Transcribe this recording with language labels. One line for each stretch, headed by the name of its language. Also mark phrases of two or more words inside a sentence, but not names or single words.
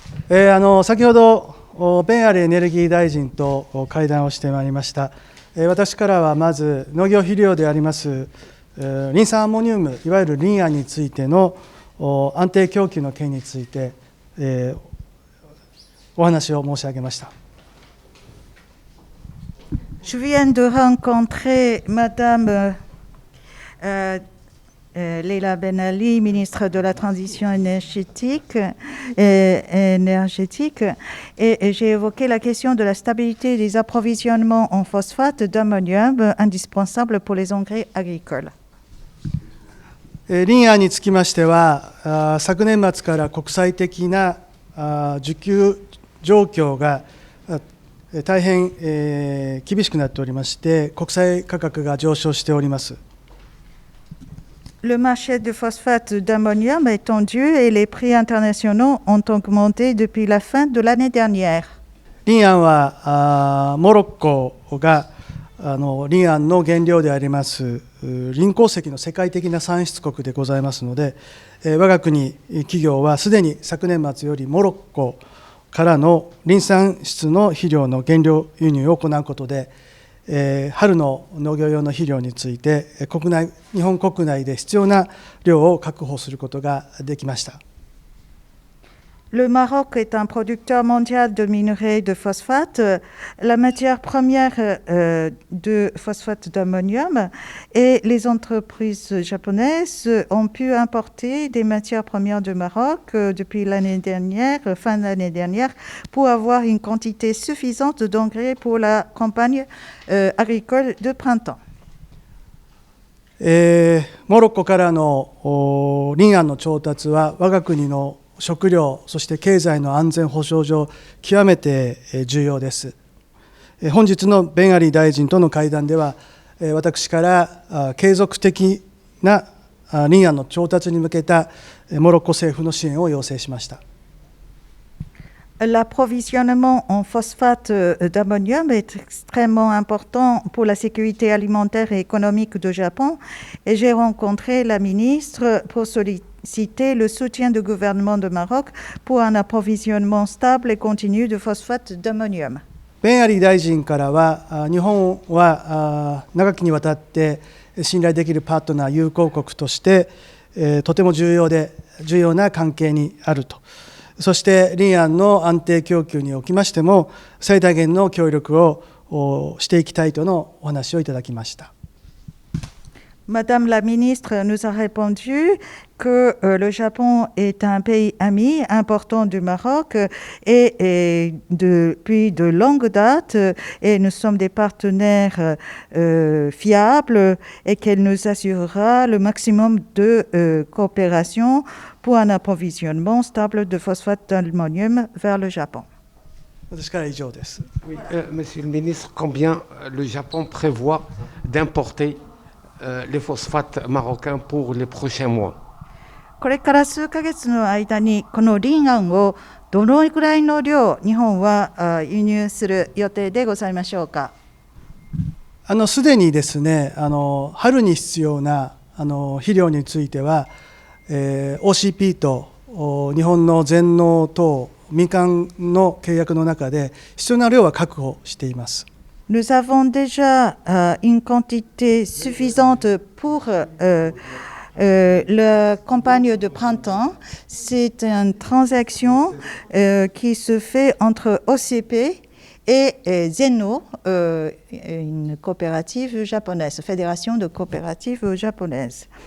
Japanese: 先ほどベン・アリエネルギー大臣と会談をしてまいりました。私からはまず農業肥料でありますリン酸アンモニウム、いわゆるリンアンについての安定供給の件について、お話を申し上げました。
French: Je viens de rencontrer Madame Leila Ben Ali, ministre de la Transition énergétique, et j'ai évoqué la question de la stabilité des approvisionnements en phosphate d'ammonium indispensable pour les engrais agricoles.
Japanese: リンアンにつきましては、昨年末から国際的な需給状況が大変厳しくなっておりまして、国際価格が上昇しております。
French: Le marché de phosphate d'ammonium est tendu et les prix internationaux ont augmenté depuis la fin de l'année dernière.
Japanese: リンアンはモロッコがリンアンの原料でありますリン鉱石の世界的な産出国でございますので、我が国企業はすでに昨年末よりモロッコからのリン産出の肥料の原料輸入を行うことで、春の農業用の肥料について日本国内で必要な量を確保することができました。
French: Le Maroc est un producteur mondial de minerais de phosphate, la matière première de phosphate d'ammonium, et les entreprises japonaises ont pu importer des matières premières du Maroc depuis l'année dernière, fin de l'année dernière, pour avoir une quantité suffisante d'engrais pour la campagne agricole de printemps.
Japanese: モロッコからのリンアンの調達は我が国の食料、そして経済の安全保障上、極めて重要です。本日のベン・アリー大臣との会談では、私から継続的なリンアンの調達に向けたモロッコ政府の支援を要請しました。
French: L'approvisionnement en phosphate d'ammonium est extrêmement important pour la sécurité alimentaire et économique du Japon, et j'ai rencontré la ministre pour solliciter le soutien du gouvernement du Maroc pour un approvisionnement stable et continu de phosphate d'ammonium.
Japanese: ベン・アリー大臣からは、日本は長きにわたって信頼できるパートナー、友好国として、とても重要な関係にあると。そしてリンアンの安定供給におきましても最大限の協力をしていきたいとのお話をいただきました。
French: Madame la ministre nous a répondu que le Japon est un pays ami important du Maroc et depuis de longues dates et nous sommes des partenaires fiables et qu'elle nous assurera le maximum de coopération pour un approvisionnement stable de phosphate d'ammonium vers le Japon. Oui, Monsieur le ministre, combien le Japon prévoit d'importer les phosphates marocains pour les prochains mois?
Japanese: これから数ヶ月の間にこのリンアンをどのくらいの量日本は輸入する予定でございましょうか。すでにですね、春に必要な肥料については、OCP と日本の全農等民間の契約の中で必要な量は確保しています。
French: Nous avons déjà une quantité suffisante pour la campagne de printemps. C'est une transaction qui se fait entre OCP et Zeno, une coopérative japonaise, fédération de coopératives japonaises.